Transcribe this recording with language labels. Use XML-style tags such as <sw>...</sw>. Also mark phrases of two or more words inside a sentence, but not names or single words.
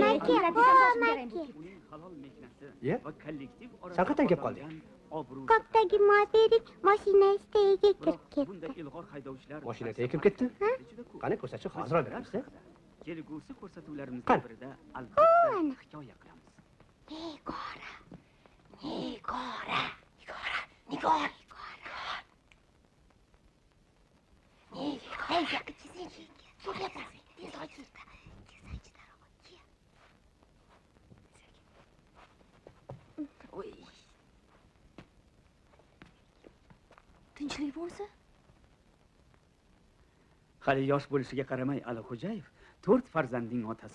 <uz>Uning halol mehnati va kollektiv orasida Sen qachon kelib qolding? Ko'kdagi modelik mashina istagiga kirib ketdi. Bunday ilg'or haydovchilar Mashina kirib ketdi? Qani ko'rsatchi, hozir oldiramiz. Kelgusi ko'rsatuvlarimizdan birida albatta hikoya qilamiz. Nigora.</uz> <tr>Hey, yakın çizin. Şuraya bak. Tez acil.</tr> <uz>Oy. Tinchlik bo'lsa? Hali yosh bo'lishiga qaramay Alixo'jayev 4 farzandning otasi.</uz>